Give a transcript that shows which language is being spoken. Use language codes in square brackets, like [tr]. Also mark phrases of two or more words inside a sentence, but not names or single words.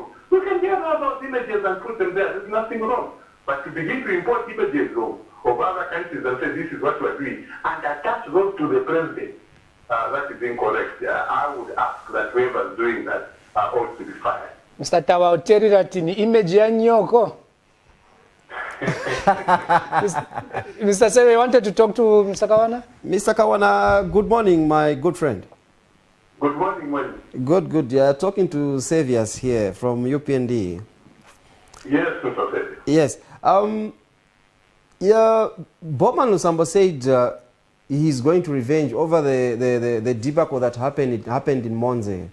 [en] You can get all those images and put them there. There's nothing wrong. But to begin to import images of other countries and say this is what we're doing and attach those to the president, that is incorrect. I would ask that whoever is doing that ought to be fired. Mr. [bem] Tawa uterira ati ni image ya nyoko. [en] Mr. Seve, you wanted to talk to Mr. Kawana? Mr. Kawana, good morning, my good friend. Good morning, Wayne. Good. Yeah, talking to Saviors here from UPND. Yes, Mr. Seve. Yes. Yeah, Bowman Lusambo said he's going to revenge over the debacle that happened in Monze.